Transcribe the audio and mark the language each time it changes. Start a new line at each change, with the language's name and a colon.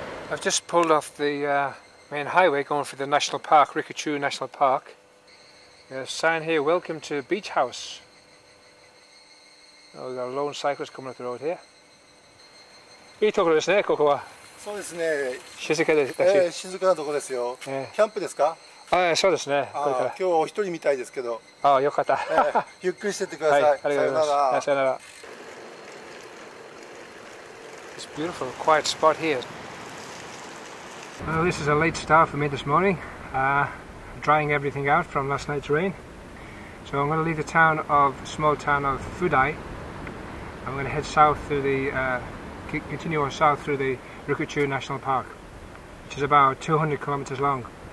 English: I've just pulled off the main highway going for the national park, Rikuchu National Park. There's a sign here, welcome to Beach House. Oh, we've got a lone cyclist coming up the road here.
Japanese: いいところですね、ここは。そうですね。静かです。静かなところですよ。キャンプですか？そうですね。これから。今日はお一人みたいですけど。よかった。ゆっくりしてってください。はい、ありがとうございます。さよなら。
English: This beautiful quiet spot here. Well, this is a late start for me this morning, drying everything out from last night's rain. So I'm going to leave the small town of Fudai. I'm going to head south through continue on south through the Rikuchu National Park, which is about 200 kilometers long.